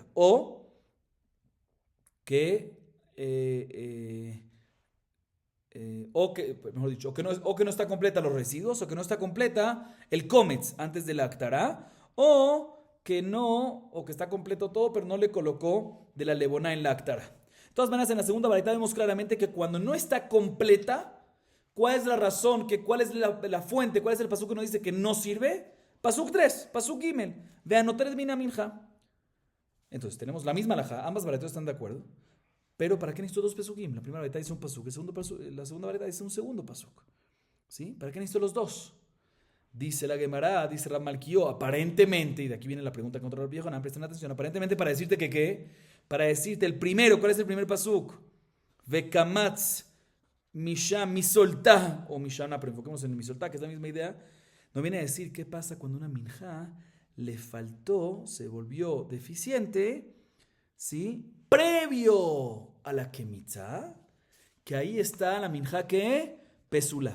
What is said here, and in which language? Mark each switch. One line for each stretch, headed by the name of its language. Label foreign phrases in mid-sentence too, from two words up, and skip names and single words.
Spanish: O que, mejor dicho, o que no está completa los residuos, o que no está completa el cometz antes de la actará, o que está completo todo, pero no le colocó de la levona en la actará. De todas maneras, en la segunda baraita vemos claramente que cuando no está completa, ¿cuál es la razón? ¿Cuál es la fuente? ¿Cuál es el pasuk que nos dice que no sirve? Pasuk 3,
Hebrew: פסוק ג.
Spanish: Vean, no termina minja. Entonces, tenemos la misma alajá, ambas baraitas están de acuerdo. Pero ¿para qué necesito dos pesukim? La primera baraita dice un pasuk, la segunda baraita dice un segundo pasuk. ¿Sí? ¿Para qué necesito los dos? Dice la Gemara, dice Rab Malkió, aparentemente, y de aquí viene la pregunta contra Rabbi Yohanan, presten atención, aparentemente para decirte que ¿qué? Para decirte el primero, ¿cuál es el primer pasuk?
Hebrew: וקמץ משם מסלתה, o Mishana,
Spanish: pero enfoquemos en Misoltá, que es la misma idea. No viene a decir qué pasa cuando una minjá le faltó, se volvió deficiente, ¿sí? Previo a la Kemitza, que ahí está la minjá que Pesulá.